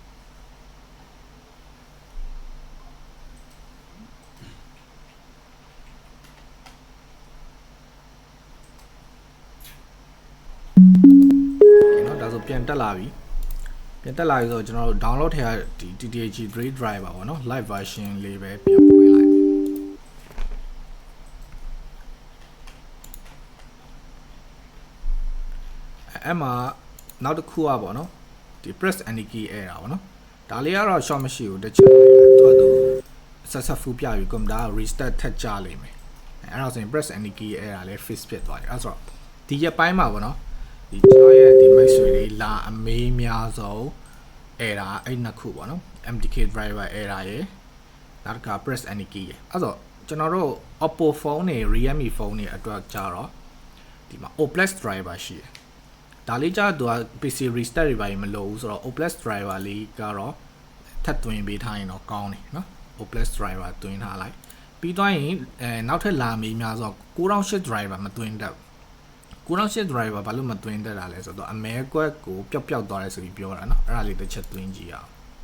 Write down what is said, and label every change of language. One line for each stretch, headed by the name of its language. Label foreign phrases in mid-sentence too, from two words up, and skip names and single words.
Burmese: ဒါဆိုပြန်တက်လာပြီဆိုတော့ကျွန်တော်တို့ download ထည့်ရဒီ TTG Grade Driver ပေါ့နော်
English: live version
Burmese: လေးပဲပြန်ဖွင့်လိုက် အဲ့မှာနောက်တစ်ခုอ่ะပေါ့နော်ဒီ
English: press any key error
Burmese: ပေါ့နော်ဒါလေးကတော့ short မရှိဘူးတစ်ချက်တော့သူ successful ပြပြီ computer restart ထပ်ကြလိမ့်မယ်အဲ့တော့ဆိုရင်
English: press any key error
Burmese: လေး fix ဖြစ်သွားပြီအဲ့ဆိုတော့ဒီရက်ပိုင်းမှာပေါ့နော်ဒီကျွန်တော်ရဲ့ဒီ မိတ်ဆွေတွေလာ အမေးများဆုံး error အဲ့နှစ်ခုပေါ့နော်
English: MTK driver error
Burmese: ရယ်နောက်တစ်ခါ
English: press any key
Burmese: ရယ်အဲ့တော့ကျွန်တော်တို့ Oppo phone တွေ Realme phone တွေအတွက်ကြတော့ဒီမှာ OPLEX driver ရှိတယ်ဒါလေးကြတော့
English: PC restart
Burmese: တွေပါရင်မလိုဘူးဆိုတော့ OPLEX driver လေးကတော့ထပ်သွင်းပေးထားရင်တော့ကောင်းတယ်နော် OPLEX driver သွင်းထားလိုက်ပြီးသွားရင်နောက်ထပ်လာမေးများဆိုတော့9008 driver မသွင်းတတ်9008 driver ဘာလို့မသွင်းတတ်တာလဲဆိုတော့အမဲကွက်ကိုပျောက်သွားတယ်ဆိုပြီးပြောတာနော်အဲ့ဒါလေးတစ်ချက်သွင်းကြည့်အောင်